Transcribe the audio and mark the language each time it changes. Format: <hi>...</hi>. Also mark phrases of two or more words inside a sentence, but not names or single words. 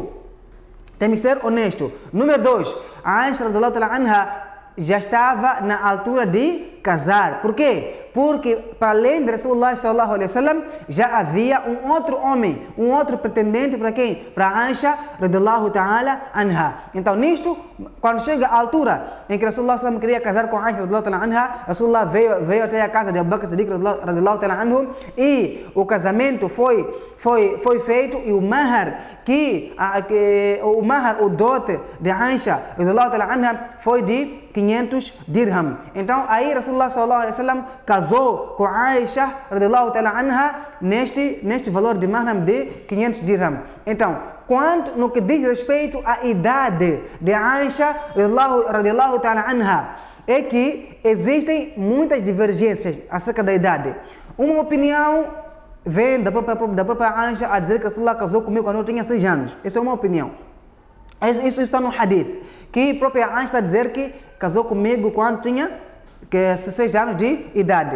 <pt>Temos que ser honestos. Número 2, a Aisha</pt> <ar>رضي الله تعالى عنها</ar> <pt>já estava na altura de casar. Por quê? Porque para além de Rasulullah</pt> <ar>صلى الله عليه وسلم</ar> <pt>já havia um outro homem, um outro pretendente para quem? Para Aisha</pt> <ar>رضي الله تعالى عنها.</ar> <pt>Então nisto, quando chega a altura em que Rasulullah sallallahu queria casar com Aisha</pt> <ar>رضي الله تعالى عنها,</ar> <pt>Rasulullah veio até a casa de Abu Bakr Siddiq</pt> <ar>رضي الله تعالى عنه</ar> <pt>e o casamento foi feito e o mahar o dote de Aisha</pt> <ar>رضي الله تعالى عنها</ar> <pt>foi de 500 dirham. Então aí Rasulullah</pt> <ar>صلى الله عليه وسلم</ar> <pt>casou com Aisha</pt> <ar>رضي الله تعالى عنها</ar> <pt>neste valor de mahar de 500 dirham. Então, quanto no que diz respeito à idade de Aisha</pt> <ar>رضي الله تعالى عنها,</ar> <pt>é que existem muitas divergências acerca da idade. Uma opinião vem da própria Aisha a dizer que Rasulullah casou comigo quando eu tinha 6 anos. Essa é uma opinião. Isso está no hadith, que a própria Aisha está a dizer que casou comigo quando tinha 6 anos de idade.</pt>